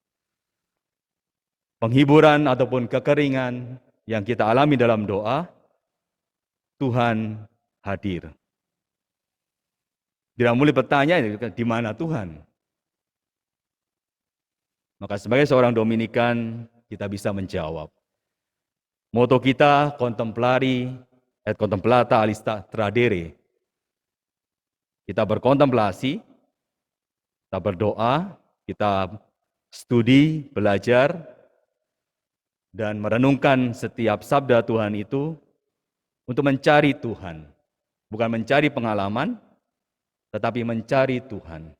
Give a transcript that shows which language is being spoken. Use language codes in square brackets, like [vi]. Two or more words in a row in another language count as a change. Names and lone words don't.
[id] Penghiburan ataupun kekeringan yang kita alami dalam doa, Tuhan hadir. Tidak mulai bertanya, di mana Tuhan? Maka sebagai seorang Dominikan, kita bisa menjawab. Moto kita, [la] contemplari et contemplata alista tradere. [id] Kita berkontemplasi, kita berdoa, kita studi, belajar, dan merenungkan setiap sabda Tuhan itu untuk mencari Tuhan. Bukan mencari pengalaman, tetapi mencari Tuhan.